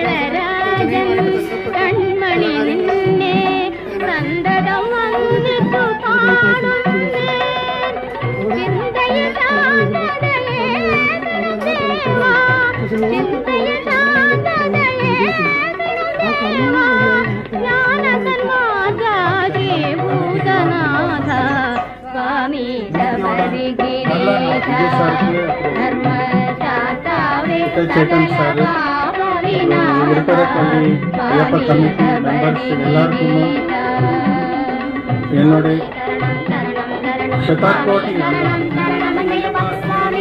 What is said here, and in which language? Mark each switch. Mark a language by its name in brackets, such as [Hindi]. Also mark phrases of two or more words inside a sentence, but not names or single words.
[Malayalam] രാജൻ കൺമണി നിന്നെ സന്തതം വന്ദിച്ചു പാടുന്നേ ചിന്തയ ശാന്തതയേ ഗുരുദേവാ ചിന്തയ ശാന്തതയേ ഗുരുദേവാ ജ്ഞാന സന്മാർഗാദി ഭൂതനാഥ സ്വാമി ശബരിഗിരീശ ധർമ്മശാസ്ത്രവേ [Kannada] ಚೇತನ್ ಸರ್ ಉಡುಪರಪಲ್ಲಿ ಅಯ್ಯಪ್ಪ [English] committee members [Kannada] ಎಲ್ಲರಿಗೂ ಏನೋಡಿ ಶತಕೋಟಿ